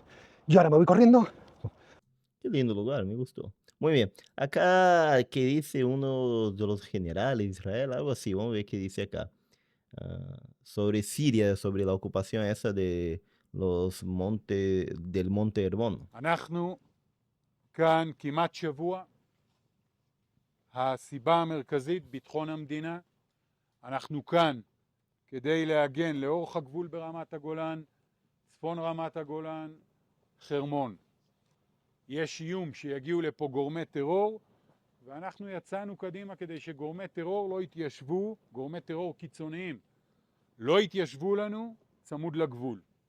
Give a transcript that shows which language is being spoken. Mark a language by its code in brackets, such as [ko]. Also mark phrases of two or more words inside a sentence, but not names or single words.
[es] Yo ahora me voy corriendo. Qué lindo lugar, me gustó. Muy bien. Acá, ¿qué dice uno de los generales de Israel? Algo así, vamos a ver qué dice acá. Sobre Siria, sobre la ocupación esa de los montes, del Monte Hermón. [he] אנחנו כאן כמעט שבוע. הסיבה המרכזית, ביטחון המדינה. אנחנו כאן כדי להגן לאורך הגבול ברמת הגולן, צפון רמת הגולן, חרמון. יש איום שיגיעו לפה גורמי טרור, ואנחנו יצאנו קדימה כדי שגורמי טרור לא יתיישבו, גורמי טרור קיצוניים, לא יתיישבו לנו צמוד לגבול.